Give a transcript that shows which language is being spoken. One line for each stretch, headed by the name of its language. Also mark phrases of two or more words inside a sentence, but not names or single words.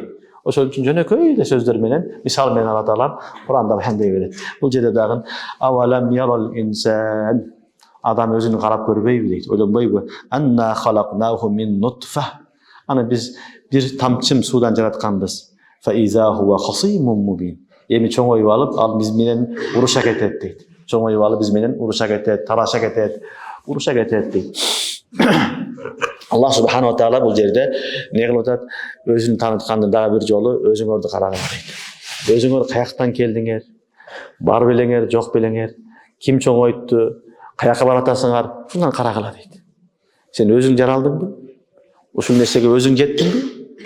Kyrgyz: Ошон үчүн жөнөкөй сөздөр менен, мисал менен Алла таалам Куранда баяндай берет. Бул жерде дагы
Arabic: أولم ير الإنسان,
Kyrgyz: адам өзүн карап көрбөйбү дейт, ойлонбойбу?
Arabic: أنا خلقناه من نطفة.
Kyrgyz: Аны биз бир тамчым суудан жаратканбыз.
Arabic: فإذا هو خصيم مبين.
Kyrgyz: Эми чоңоюп алып, ал биз менен уруша кетет дейт. Чоңоюп алып биз менен уруша кетет, тараша кетет, уруша кетет дейт. Аллах
Arabic: سبحانه وتعالى
Kyrgyz: бул жерде эмне кылып атат? Өзүн тааныткандын дагы бир жолу өзүңөрдү карагыла дейт. Өзүңөр каяктан келдиңер? Бар белеңер, жок белеңер? Ким чоңойтtu? Каяка баратасыңар? Ушундан карагыла дейт. Сен өзүң жаралдыңбы? Ушул нерсеге өзүң жеттиңби?